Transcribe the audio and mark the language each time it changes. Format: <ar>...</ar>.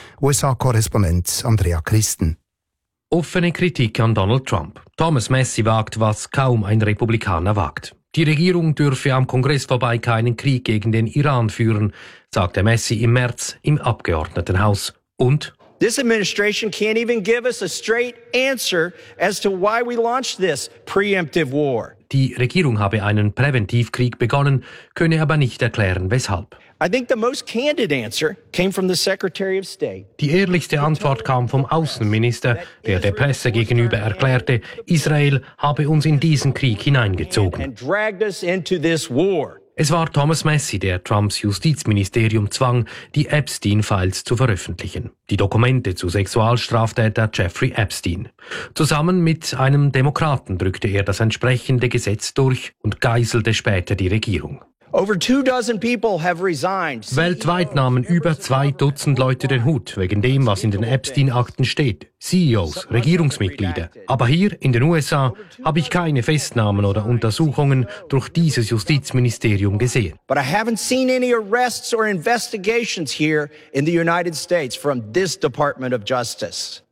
<de>USA-Korrespondent Andrea Christen. Offene Kritik an Donald Trump. Thomas Massie wagt, was kaum ein Republikaner wagt. Die Regierung dürfe am Kongress vorbei keinen Krieg gegen den Iran führen, sagte Massie im März im Abgeordnetenhaus. Und</de> <en>«This administration can't even give us a straight answer as to why we launched this preemptive war.»</en> <de>Die Regierung habe einen Präventivkrieg begonnen, könne aber nicht erklären, weshalb.</de> <en>I think the most candid answer came from the Secretary of State.</en> <de>Die ehrlichste Antwort kam vom Außenminister, der der Presse gegenüber erklärte, Israel habe uns in diesen Krieg hineingezogen.</de> <en>And dragged us into this war.</en> <de>Es war Thomas Massie, der Trumps Justizministerium zwang, die Epstein-Files zu veröffentlichen. Die Dokumente zu Sexualstraftäter Jeffrey Epstein. Zusammen mit einem Demokraten drückte er das entsprechende Gesetz durch und geißelte später die Regierung.</de> <en>Over two dozen people have resigned.</en> <de>Weltweit nahmen über zwei Dutzend Leute den Hut wegen dem, was in den Epstein-Akten steht. CEOs, Regierungsmitglieder. Aber hier in den USA habe ich keine Festnahmen oder Untersuchungen durch dieses Justizministerium gesehen.</de> <en>But I haven't seen any arrests or investigations here in the United States from this Department of Justice.</en>